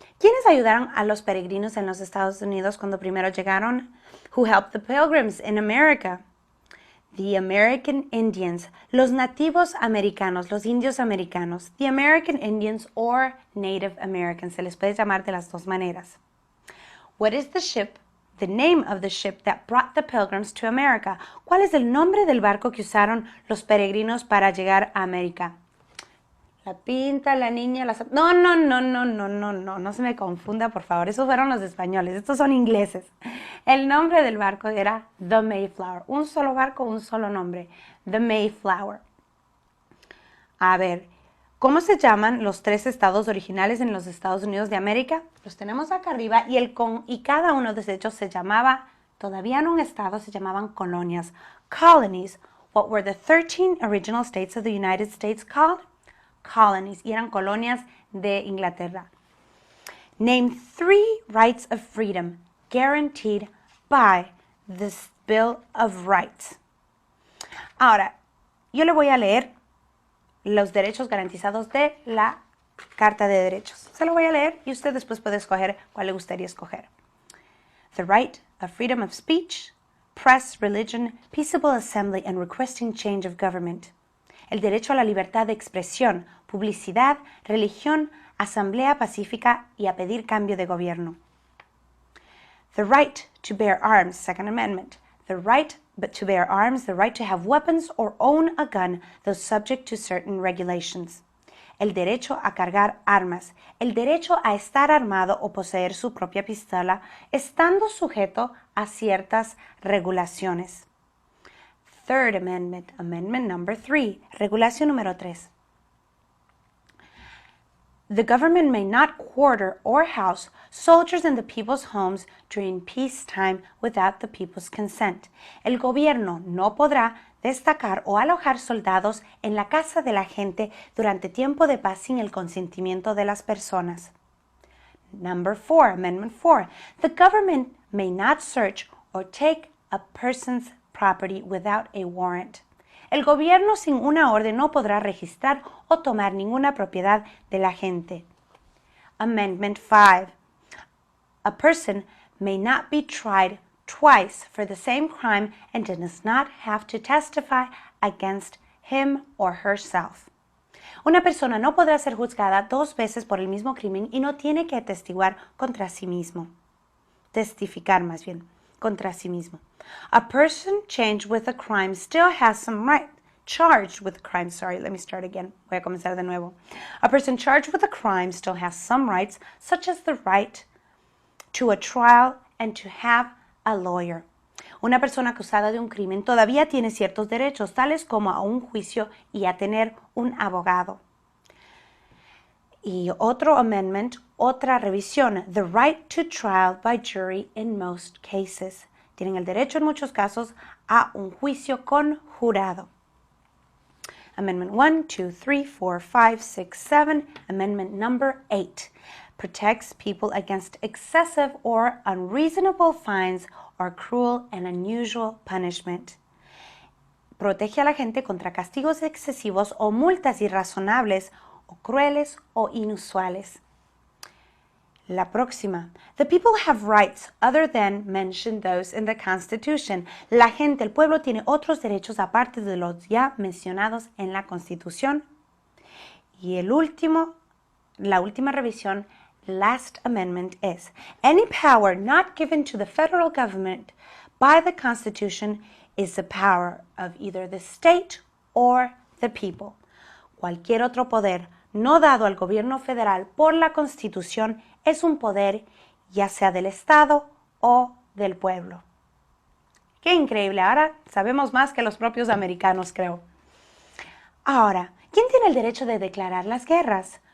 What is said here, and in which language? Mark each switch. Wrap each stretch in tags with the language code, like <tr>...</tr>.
<es>¿Quiénes ayudaron a los peregrinos en los Estados Unidos cuando primero llegaron?</es> <en>Who helped the pilgrims in America? The American Indians,</en> <es>los nativos americanos, los indios americanos.</es> <en>The American Indians or Native Americans,</en> <es>se les puede llamar de las dos maneras.</es> <en>What is the ship, the name of the ship that brought the pilgrims to America?</en> <es>¿Cuál es el nombre del barco que usaron los peregrinos para llegar a América? La Pinta, la Niña, la... No se me confunda, por favor. Esos fueron los españoles, estos son ingleses. El nombre del barco era The Mayflower. Un solo barco, un solo nombre. The Mayflower. A ver, ¿cómo se llaman los 3 estados originales en los Estados Unidos de América? Los tenemos acá arriba y cada uno de ellos se llamaba, todavía no un estado, se llamaban colonias.</es> <en>Colonies. What were the 13 original states of the United States called? Colonies,</en> <es>y eran colonias de Inglaterra.</es> <en>Name 3 rights of freedom guaranteed by this Bill of Rights.</en> <es>Ahora, yo le voy a leer los derechos garantizados de la Carta de Derechos. Se lo voy a leer y usted después puede escoger cuál le gustaría escoger.</es> <en>The right of freedom of speech, press, religion, peaceable assembly, and requesting change of government.</en> <es>El derecho a la libertad de expresión, publicidad, religión, asamblea pacífica y a pedir cambio de gobierno.</es> <en>The right to bear arms, Second Amendment. The right to bear arms, the right to have weapons or own a gun, though subject to certain regulations.</en> <es>El derecho a cargar armas, el derecho a estar armado o poseer su propia pistola, estando sujeto a ciertas regulaciones.</es> <en>Third Amendment, Amendment number 3,</en> <es>regulación número 3.</es> <en>The government may not quarter or house soldiers in the people's homes during peacetime without the people's consent.</en> <es>El gobierno no podrá destacar o alojar soldados en la casa de la gente durante tiempo de paz sin el consentimiento de las personas.</es> <en>Number 4, Amendment 4. The government may not search or take a person's property without a warrant.</en> <es>El gobierno sin una orden no podrá registrar o tomar ninguna propiedad de la gente.</es> <en>Amendment 5. A person may not be tried twice for the same crime and does not have to testify against him or herself.</en> <es>Una persona no podrá ser juzgada 2 veces por el mismo crimen y no tiene que atestiguar contra sí mismo. Testificar más bien, contra sí mismo.</es> <en>A person charged with a crime still has some right. Charged with a crime, let me start again.</en> <es>Voy a comenzar de nuevo.</es> <en>A person charged with a crime still has some rights, such as the right to a trial and to have a lawyer.</en> <es>Una persona acusada de un crimen todavía tiene ciertos derechos, tales como a un juicio y a tener un abogado. Y otro amendment, otra revisión,</es> <en>the right to trial by jury in most cases.</en> <es>Tienen el derecho en muchos casos a un juicio con jurado.</es> <en>Amendment 1, 2, 3, 4, 5, 6, 7. Amendment number 8 protects people against excessive or unreasonable fines or cruel and unusual punishment.</en> <es>Protege a la gente contra castigos excesivos o multas irrazonables o crueles o inusuales. La próxima.</es> <en>The people have rights other than mentioned those in the Constitution.</en> <es>La gente, el pueblo, tiene otros derechos aparte de los ya mencionados en la Constitución. Y la última revisión,</es> <en>last amendment is, any power not given to the federal government by the Constitution is the power of either the state or the people.</en> <es>Cualquier otro poder no dado al gobierno federal por la Constitución es un poder ya sea del Estado o del pueblo. ¡Qué increíble! Ahora sabemos más que los propios americanos, creo. Ahora, ¿quién tiene el derecho de declarar las guerras?</es>